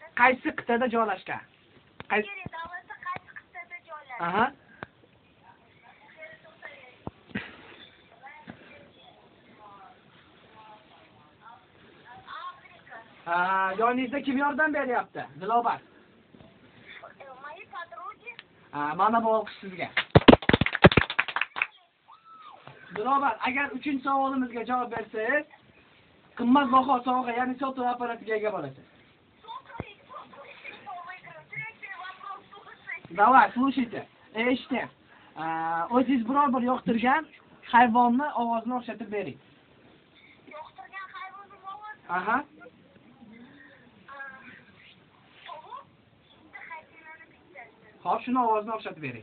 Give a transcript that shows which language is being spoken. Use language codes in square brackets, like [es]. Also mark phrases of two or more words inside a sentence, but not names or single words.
[uz] qaysi qit'ada joylashgan? Nigeriya davlati qaysi qit'ada joylashgan? Aha. Afrika. Yoningizda kim yordam beryapti? Dilobar. [ru] Мои подруги. [uz] Mana bu olqish sizga. Dilobar, agar 3-chi savolimizga javob bersangiz, qimmatbaho sovg'a, ya'ni sotuv apparatiga ega bo'lasiz. [ru] Давай, слушайте. [uz] Eshiting. O'zingiz biror bir yoqtirgan hayvonni ovozini o'xshatib bering. Yoqtirgan hayvonning ovozi. Aha. Tovuq. Bitta hayvanani bittasi. Xo'p, shuni ovozini o'xshatib bering.